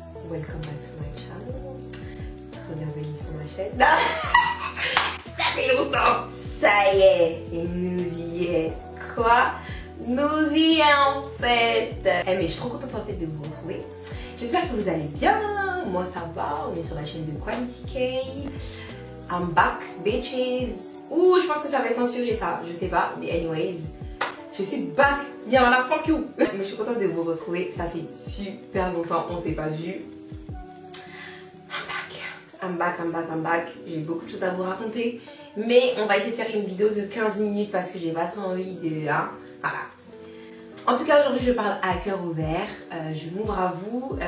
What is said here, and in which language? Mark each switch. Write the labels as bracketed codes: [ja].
[en] Welcome back to my channel. [fr] Bienvenue sur ma chaîne. Ça fait longtemps. Ça y est, et nous y est. Quoi? Nous y est en fait. Eh mais je suis trop contente en fait de vous retrouver. J'espère que vous allez bien. Moi ça va. On est sur la chaîne de Quality K. [en] I'm back, bitches. [fr] Ouh, je pense que ça va être censuré ça. Je sais pas. Mais anyways, je suis back. Bien, voilà, [en] fuck you. [fr] Mais je suis contente de vous retrouver. Ça fait super longtemps. On s'est pas vu. [en] I'm back. [fr] J'ai beaucoup de choses à vous raconter. Mais on va essayer de faire une vidéo de 15 minutes parce que j'ai pas trop envie de... Hein, voilà. En tout cas, aujourd'hui, je parle à cœur ouvert. Je m'ouvre à vous.